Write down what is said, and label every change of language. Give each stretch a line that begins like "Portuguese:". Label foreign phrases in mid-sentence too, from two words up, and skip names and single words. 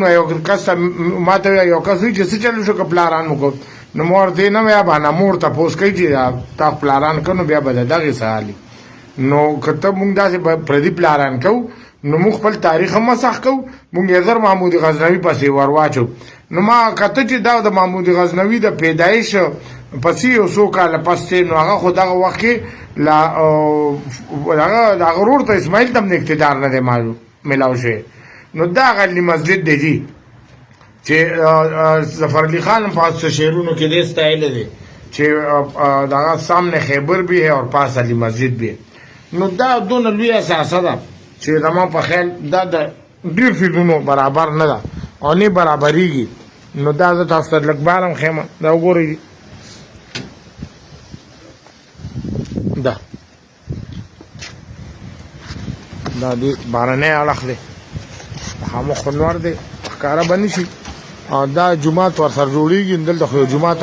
Pashto: یو کس ما ته یو کس وایي چې څه چلو شو که پلاران وکړو نو ما ورته نه وایه باندې مور تپوس کوي چې تا پلاران کوو نو بیا به د دغې څه حالي نو که ته مونږ داسې پردي پلاران کوو نو مونږ خپل تاریخ هم مسخ کوو مونږ یې زر محمود غزنوي پسې ور واچو نو ما کته چې دا د محمود غزنوي د پیدایش پسې یو څو کاله پس نو هغه خو دغه وخت کې هغه ورور ته اسماعیل ته هم اقتدار نه دی میلاو شوی نو دا هغه علي مسجد دی جي چې ظفرعلی خان هم پاس شعرونو کې دې ستایلی دی چې دغه
Urdu: سامنے خیبر بھی ہے
Pashto: اور پاس علي مسجد بھی ہے نو دا دونه لوی اساسه ده چې زما په خیال دا د ډېر فیلونو برابر نه ده او نه برابرېږي نو دا زه تاسو ته لږ بار هم ښیم دا وګورئ دا دې بارنی اړخ دی خامخ لوړ دی ښکاره به نه شي او دا جومات ورسره جوړېږي دلته خو یو جومات